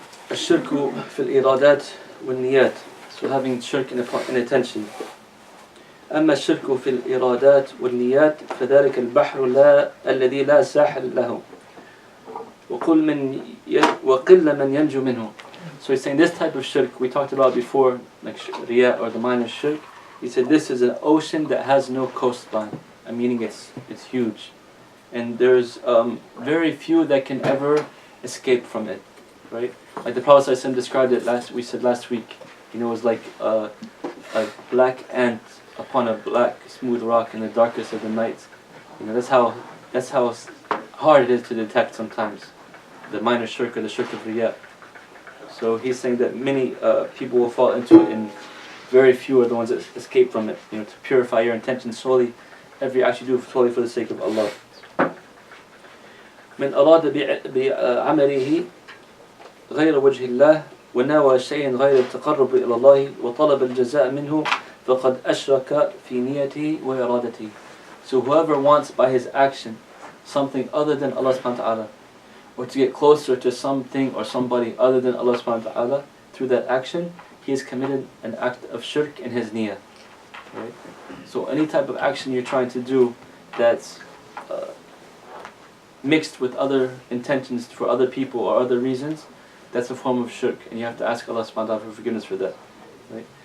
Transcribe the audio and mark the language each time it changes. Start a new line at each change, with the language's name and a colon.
Arabic: الشرك في الإرادات والنيات.
English: So having shirk in attention.
Arabic: أما الشرك في الإرادات والنيات فذلك البحر الذي لا ساحل له وقل من ينجو منه.
English: So he's saying this type of shirk we talked about before, like riya or the minor shirk. He said this is an ocean that has no coastline, meaning it's huge, and there's very few that can ever escape from it, right? Like the Prophet ﷺ described it last week. You know, it was like a black ant upon a black smooth rock in the darkest of the night. You know, that's how hard it is to detect sometimes, the minor shirk or the shirk of riya. So he's saying that many people will fall into it, and very few are the ones that escape from it. You know, to purify your intention solely, every act you do solely for the sake of Allah.
Arabic: من أراد بعمله غير وجه الله ونوى شيئا غير التقرب إلى الله وطلب الجزاء منه فقد أشرك في نيته وإرادته.
English: So whoever wants by his action something other than Allah subhanahu wa ta'ala, or to get closer to something or somebody other than Allah subhanahu wa ta'ala through that action, he has committed an act of shirk in his niyyah. Right? So any type of action you're trying to do that's mixed with other intentions for other people or other reasons, that's a form of shirk, and you have to ask Allah subhanahu wa ta'ala for forgiveness for that. Right?